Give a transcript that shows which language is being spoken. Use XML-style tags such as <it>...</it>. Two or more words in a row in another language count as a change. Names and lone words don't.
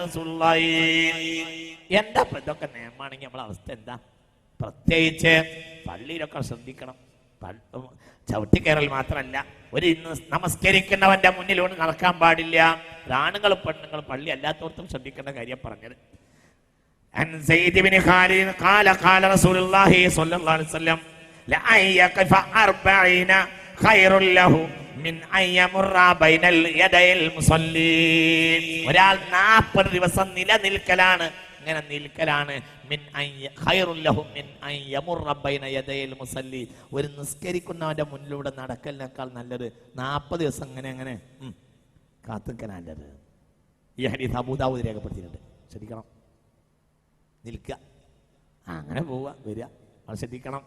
<ml>എന്താ ഇതൊക്കെ നിയമാണെങ്കിൽ നമ്മളെ അവസ്ഥ എന്താ? പ്രത്യേകിച്ച് പള്ളിയിലൊക്കെ ശ്രദ്ധിക്കണം. ചവിട്ടിക്കയറൽ മാത്രമല്ല, ഒരു നമസ്കരിക്കുന്നവന്റെ മുന്നിലൂടെ നടക്കാൻ പാടില്ല. ആണുങ്ങളും പെണ്ണുങ്ങളും പള്ളി അല്ലാത്തവർക്കും ശ്രദ്ധിക്കേണ്ട കാര്യം പറഞ്ഞത്.</ml> <ar>عن زيد بن خالد قال قال رسول الله صلى الله عليه وسلم لأن يقف 40 خير له من أن يمر بين يدي المصلين.</ar> <ml>ഒരാൾ 40 ദിവസം നിലനിൽക്കലാണ്, ഇങ്ങനെ നിൽക്കലാണ്.</ml> <ar>من خير له من أن يمر بين يدي المصلي,</ar> <ml>ഒരു നിസ്കരിക്കുന്നവന്റെ മുന്നിലൂടെ നടക്കലിനേക്കാൾ നല്ലത് 40 ദിവസം അങ്ങനെ കാത്തുനിൽക്കാൻ നല്ലത്. ഈ ഹദീസ് അബൂ ദാവൂദ് രേഖപ്പെടുത്തിയിട്ടുണ്ട്. ശ്രദ്ധിക്കണം, നിൽക്കുക, അങ്ങനെ പോവുക വരിക, അത് ശ്രദ്ധിക്കണം.</ml>